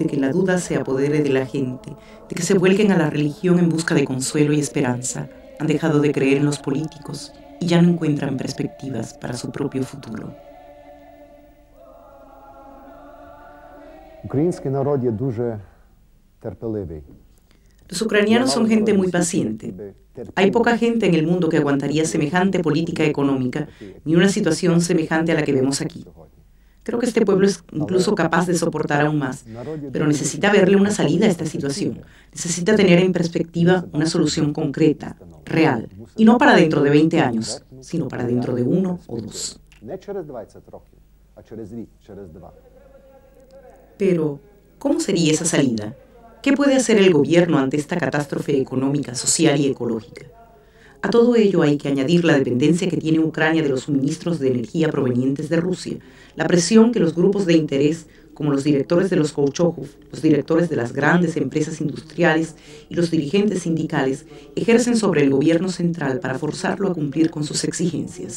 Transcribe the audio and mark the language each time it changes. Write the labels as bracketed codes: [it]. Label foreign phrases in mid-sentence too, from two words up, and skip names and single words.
[es] que la duda se apodere de la gente, de que se vuelquen a la religión en busca de consuelo y esperanza. Han dejado de creer en los políticos y ya no encuentran perspectivas para su propio futuro. [uk] Український народ є дуже терпеливий. [es] Los ucranianos son gente muy paciente. Hay poca gente en el mundo que aguantaría semejante política económica, ni una situación semejante a la que vemos aquí. Creo que este pueblo es incluso capaz de soportar aún más, pero necesita verle una salida a esta situación. Necesita tener en perspectiva una solución concreta, real, y no para dentro de 20 años, sino para dentro de 1 o 2. [uk] Не через 20 років, а через рік, через два. [es] Pero, ¿cómo sería esa salida? ¿Qué puede hacer el gobierno ante esta catástrofe económica, social y ecológica? A todo ello hay que añadir la dependencia que tiene Ucrania de los suministros de energía provenientes de Rusia, la presión que los grupos de interés, como los directores de los Kolchokov, los directores de las grandes empresas industriales y los dirigentes sindicales ejercen sobre el gobierno central para forzarlo a cumplir con sus exigencias.